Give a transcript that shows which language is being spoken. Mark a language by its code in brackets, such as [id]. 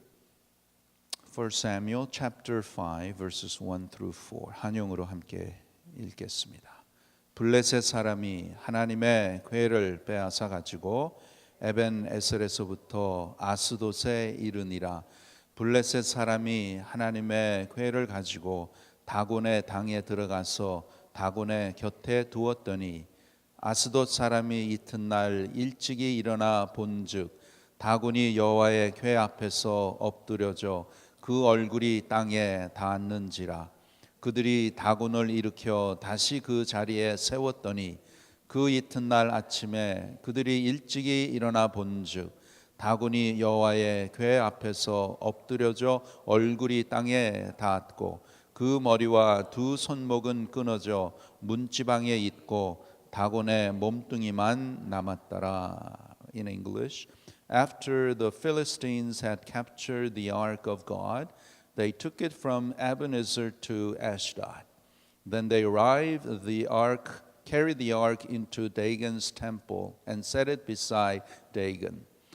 [en] 1 Samuel chapter 5 verses 1 through 4 [ko] 한용으로 함께 읽겠습니다. 블레셋 사람이 하나님의 궤를 빼앗아 가지고 에벤 에셀에서부터 아스돗에 이르니라. 블레셋 사람이 하나님의 궤를 가지고 다곤의 당에 들어가서 다곤의 곁에 두었더니 아스돗 사람이 이튿날 일찍이 일어나 본즉 다곤이 여호와의 궤 앞에서 엎드려져 그 얼굴이 땅에 닿았는지라. 그들이 다곤을 일으켜 다시 그 자리에 세웠더니 그 이튿날 아침에 그들이 일찍이 일어나 본즉 다곤이 여호와의 궤 앞에서 엎드려져 얼굴이 땅에 닿았고 그 머리와 두 손목은 끊어져 문지방에 있고 다곤의 몸뚱이만 남았더라. [en] In English, after the Philistines had captured the ark of God, they took it from Ebenezer to Ashdod. Then they carried the ark into Dagon's temple and set it beside Dagon.